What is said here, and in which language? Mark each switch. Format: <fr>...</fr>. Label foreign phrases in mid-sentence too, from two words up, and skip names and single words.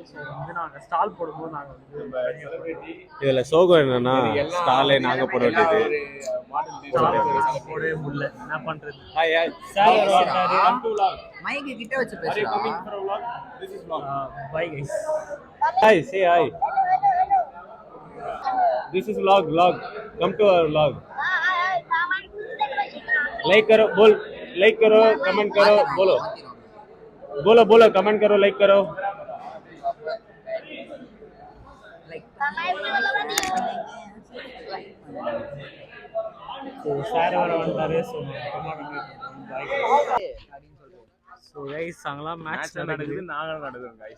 <ta>ஸோ வந்து நாங்கள் ஸ்டால் போடும்போது நாங்கள் வந்து இதில் சோகம் என்னன்னா ஸ்டாலே நாங்கள் போட வேண்டியது. போடவே முடியல. என்ன பண்ணுறது? மைக்கு கிட்ட வச்சு பேசுறோம்.</ta> <en>bye guys. hi, say hi. This is vlog. Come to our vlog.</en> <hi>Like करो, बोल like करो, comment करो, बोलो comment करो, like करो.</hi> <ta>So சார் வர வந்தாரு. ஸோ ஸோ கைஸ் அங்கெல்லாம் மேட்ச் நடக்குது. நாங்களும் நடக்குது கைஸ்.</ta>